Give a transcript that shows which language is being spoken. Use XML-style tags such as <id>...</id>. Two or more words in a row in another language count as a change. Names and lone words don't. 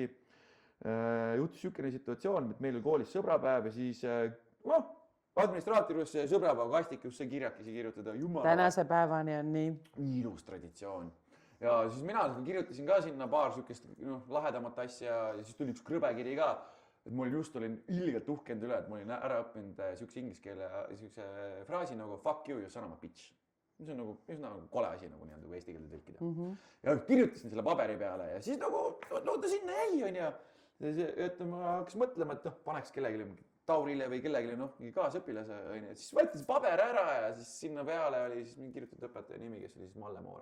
<et>Juhtus siukene situatsioon, et meil oli koolis sõbrapäev ja siis administraatorisse sõbrapäeva kastikusse kirjakesi kirjutada. Tänase päevani on nii. Ilus traditsioon. Ja siis mina kirjutasin ka sinna paar sükest lahedamat asja ja siis tuli üks krõbekiri ka. Et mul just olin ilgelt uhkend üle, et ma olin ära õppinud siukse inglise keele fraasi nagu</et> <en>fuck you son of a bitch.</en> <et>See on nagu kole asi nagu eesti keelde tõlkida. Ja kirjutasin selle paberi peale ja siis nagu ta sinna jäi on ja et ma hakkas mõtlema, et paneks kellelegi Taurile või kellelegi kaasõpilase, siis võeti see paber ära ja siis sinna peale oli siis mingi kirjutatud õpetaja nimi, kes oli siis Malle Moora.</et>